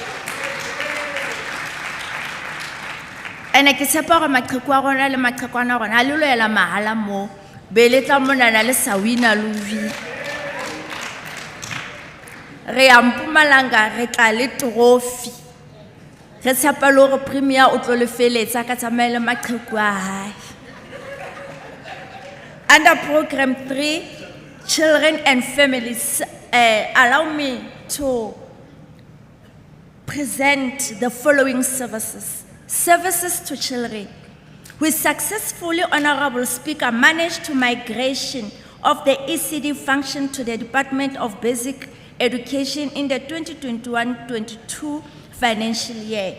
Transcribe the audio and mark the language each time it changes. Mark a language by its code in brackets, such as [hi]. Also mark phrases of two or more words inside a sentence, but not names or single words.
[st] Ene ke tshepa hore maqheku a rona le maqhekwana a rona a le loela mahala mo be le tla monana le sa wina le win. Re ya Mpumalanga re tla le trophy. Re tshepa le hore premier o tlo le feletsa ka tsamaile maqheku a hae. [en] Under program 3, children and families, allow me to present the following services. Services to children. We successfully, Honorable Speaker, managed to migration of the ECD function to the Department of Basic Education in the 2021-22 financial year.